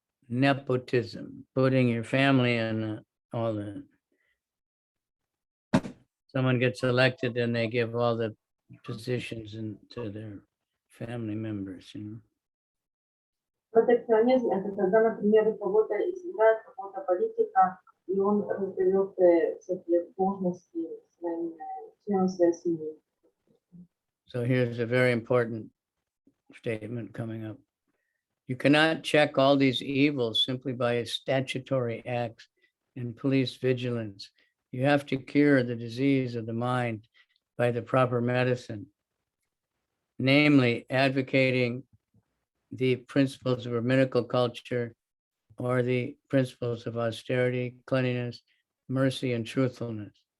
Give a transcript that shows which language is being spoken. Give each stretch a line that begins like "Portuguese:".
English: Nepotism, putting your family in all the, someone gets elected and they give all the positions to their family members, you know.
Russian: Протекционизм — это когда, например, у кого-то избирает какого-то политика, и он раздает всякие должности своим членам своей семьи.
English: So here's a very important statement coming up. You cannot check all these evils simply by statutory acts and police vigilance. You have to cure the disease of the mind by the proper medicine, namely advocating the principles of rabbinical culture or the principles of austerity, cleanliness, mercy, and truthfulness.